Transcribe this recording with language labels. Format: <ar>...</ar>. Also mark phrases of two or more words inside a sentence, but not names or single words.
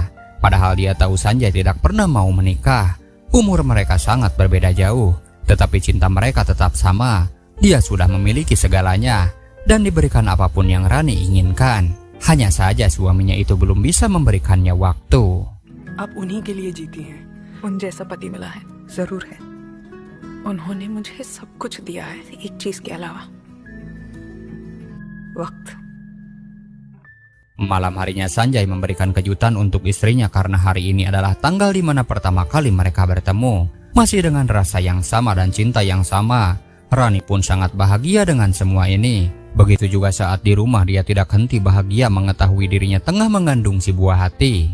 <id>Padahal dia tahu Sanjay tidak pernah mau menikah. Umur mereka sangat berbeda jauh, tetapi cinta mereka tetap sama. Dia sudah memiliki segalanya dan diberikan apapun yang Rani inginkan. Hanya saja suaminya itu belum bisa memberikannya waktu.</id> <hi>आप उन्हीं के लिए जीती हैं। उन जैसा पति मिला है, जरूर है। उन्होंने मुझे सब कुछ दिया है, एक चीज के अलावा, वक्त।</hi> <id>Malam harinya Sanjay memberikan kejutan untuk istrinya karena hari ini adalah tanggal di mana pertama kali mereka bertemu. Masih dengan rasa yang sama dan cinta yang sama, Rani pun sangat bahagia dengan semua ini. Begitu juga saat di rumah, dia tidak henti bahagia mengetahui dirinya tengah mengandung si buah hati.</id>